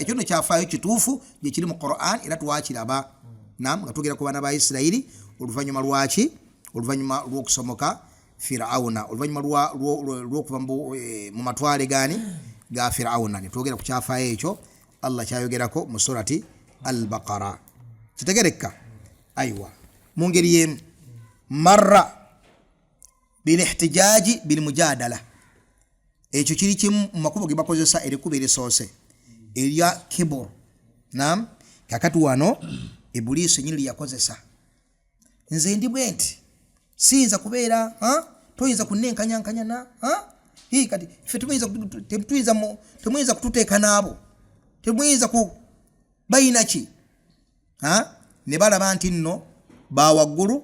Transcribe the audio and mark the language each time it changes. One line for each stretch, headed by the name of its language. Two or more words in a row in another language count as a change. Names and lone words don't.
Ganda: Ekyo no kyafaayo kituufu gye kiri mu Quran era twakiraba nga tugera ku baana ba Isirayiri oluvannyuma lw'okusomoka Firauna, oluvannyuma lw'okuva mu matwale ga Firauna. Ne twogera ku kyafaayo ekyo Allah kyayogerako mu surati Al-Baqara. Kitegereka? Aywa. mu ngeri y'emu.
Arabic: Marra bil ihtijaji bil mujadala,
Ganda: ekyo kiri kimu mu makubo ge bakozesa erikuba erisoose erya kibur. Naam, kakati wano Ibuliisi nyini yakozesa. Nze ndi bwenti siyinza kubeera toyinza kunenkanyankanya na hii kati ffe temuyinza kututeeka naabo, temuyinza ku bayina ki ne balaba nti nno bawaggulu.